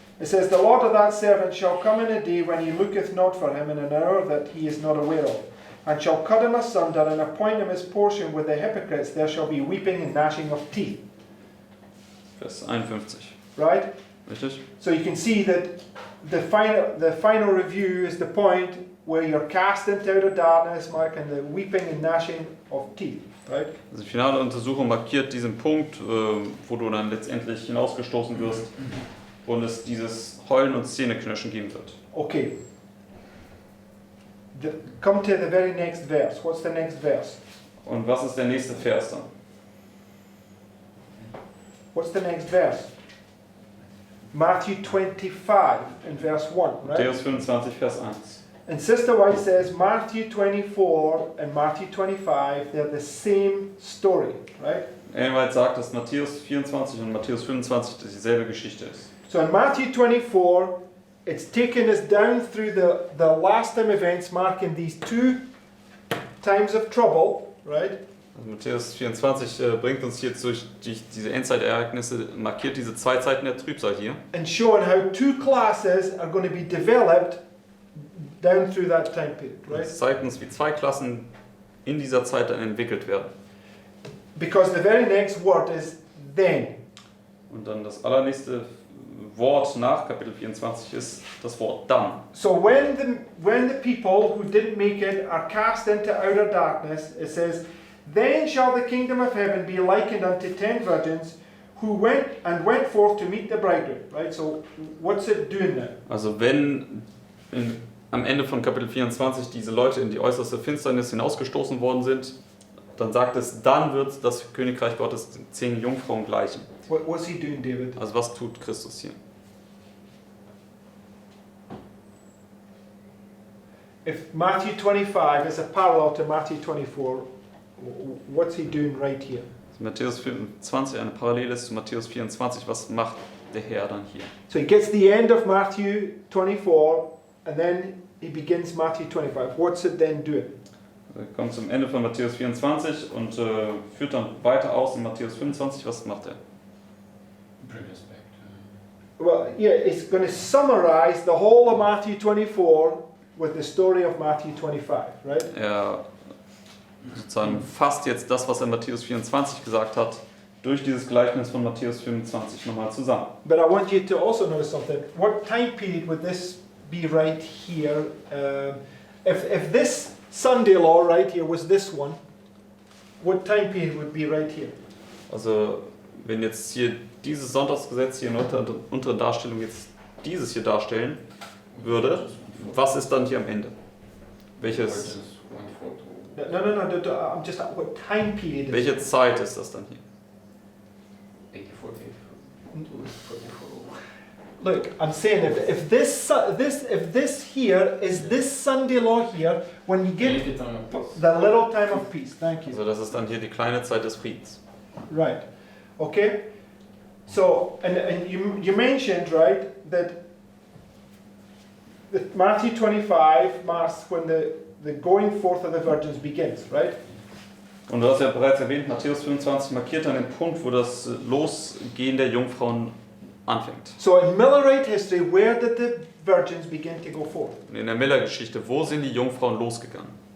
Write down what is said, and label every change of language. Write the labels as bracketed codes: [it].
[en] It says, The Lord of that servant shall come in a day when he looketh not for him, in an hour that he is not aware of, and shall cut him asunder, and appoint him his portion with the hypocrites. There shall be weeping and gnashing of teeth. [de] Vers 51. [en] Right? [de] Richtig? [en] So you can see that the final review is the point where you're cast into outer darkness, Mark, and the weeping and gnashing of teeth. Right? [de] Also die finale Untersuchung markiert diesen Punkt, wo du dann letztendlich hinausgestoßen wirst und es dieses Heulen und Zähneknirschen geben wird. [en] Okay. Come to the very next verse. What's the next verse? [de] Und was ist der nächste Vers dann? [en] What's the next verse? Matthew 25 in verse 1, right? [de] Matthäus 25, Vers 1. [en] And Sister White says Matthew 24 and Matthew 25, they're the same story, right? [de] Ellen White sagt, dass Matthäus 24 und Matthäus 25 dieselbe Geschichte ist. [en] So in Matthew 24, it's taken us down through the last time events marking these two times of trouble, right? [de] Also Matthäus 24 bringt uns hier durch diese Endzeitereignisse, markiert diese zwei Zeiten der Trübsal hier. [en] And showing how two classes are going to be developed down through that time period, right? [de] Es zeigt uns, wie zwei Klassen in dieser Zeit dann entwickelt werden. [en] Because the very next word is then. [de] Und dann das allernächste Wort nach Kapitel 24 ist das Wort dann. [en] So when the people who didn't make it are cast into outer darkness, it says, then shall the kingdom of heaven be likened unto 10 virgins who went forth to meet the bridegroom. Right? So what's it doing now? [de] Also wenn am Ende von Kapitel 24 diese Leute in die äußerste Finsternis hinausgestoßen worden sind, dann sagt es, dann wird das Königreich Gottes 10 Jungfrauen gleichen. [en] What's he doing, David? [de] Also was tut Christus hier? [en] If Matthew 25 is a parallel to Matthew 24, what's he doing right here? [de] Matthäus 25 eine Parallele ist zu Matthäus 24. Was macht der Herr dann hier? [en] So he gets the end of Matthew 24 and then he begins Matthew 25. What's it then doing? [de] Er kommt zum Ende von Matthäus 24 und führt dann weiter aus in Matthäus 25. Was macht er? [en] Bring us back to. Well, yeah, it's going to summarize the whole of Matthew 24 with the story of Matthew 25, right? [de] Er sozusagen fasst jetzt das, was er in Matthäus 24 gesagt hat, durch dieses Gleichnis von Matthäus 25 nochmal zusammen. [en] But I want you to also notice something. What time period would this be right here? If this Sunday law right here was this one, what time period would be right here? [de] Also wenn jetzt hier dieses Sonntagsgesetz hier in unteren Darstellung jetzt dieses hier darstellen würde, was ist dann hier am Ende? Welches, [en] No, I'm just what time period is [de] welche Zeit ist das dann hier? 84, 44. [en] Look, I'm saying if this here is this Sunday law here, when you get the little time of peace. Thank you. [de] Also das ist dann hier die kleine Zeit des Friedens. [en] Right. Okay. So and you mentioned right that Matthew 25 marks when the going forth of the virgins begins, right? [de] Und du hast ja bereits erwähnt, Matthäus 25 markiert dann den Punkt, wo das Losgehen der Jungfrauen anfängt. [en] So in Millerite history, where did the virgins begin to go forth? [de] Und in der Miller-Geschichte, wo sind die Jungfrauen losgegangen?